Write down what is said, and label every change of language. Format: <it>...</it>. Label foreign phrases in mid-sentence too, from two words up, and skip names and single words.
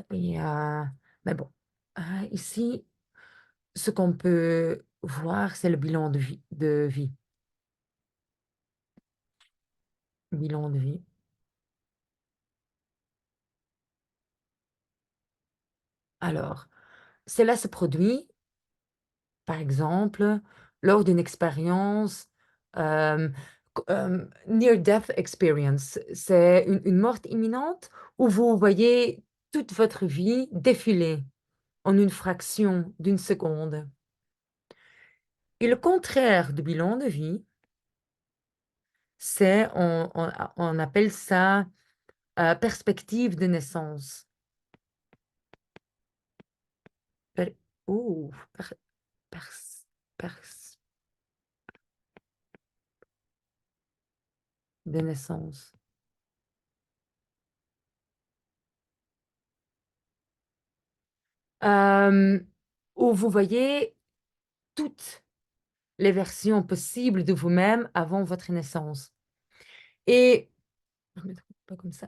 <fr>Mais bon, ici, ce qu'on peut voir, c'est le bilan de vie. Bilan de vie. Alors, cela se produit, par exemple, lors d'une expérience euh,</fr> <en>near-death experience.</en> <fr>C'est une mort imminente où vous voyez toute votre vie défiler en une fraction d'une seconde. Et le contraire du bilan de vie, on appelle ça perspective de naissance. Per- ouh, per- pers- pers- de naissance. Euh, où vous voyez toutes les versions possibles de vous-même avant votre naissance. Et pas comme ça.</fr>